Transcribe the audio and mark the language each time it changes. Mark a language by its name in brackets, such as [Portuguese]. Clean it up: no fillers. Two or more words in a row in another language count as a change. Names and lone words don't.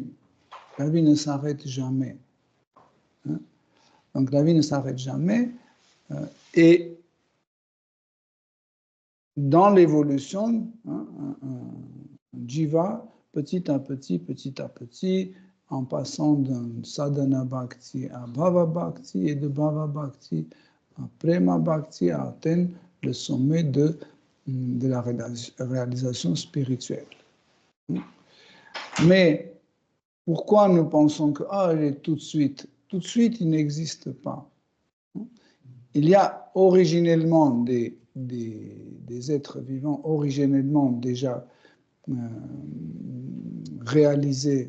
[French] La vie ne s'arrête jamais. Hein? Donc la vie ne s'arrête jamais. Et dans l'évolution, hein, un jiva, petit à petit, en passant d'un [Sanskrit] साधन भक्ति [French] à [Sanskrit] भाव भक्ति [French] et de [Sanskrit] भाव भक्ति [French] à [Sanskrit] प्रेम भक्ति, [French] à atteindre le sommet de la réalisation spirituelle. Mais pourquoi nous pensons que il est tout de suite? Tout de suite, il n'existe pas. Il y a originellement des êtres vivants, originellement déjà réalisés.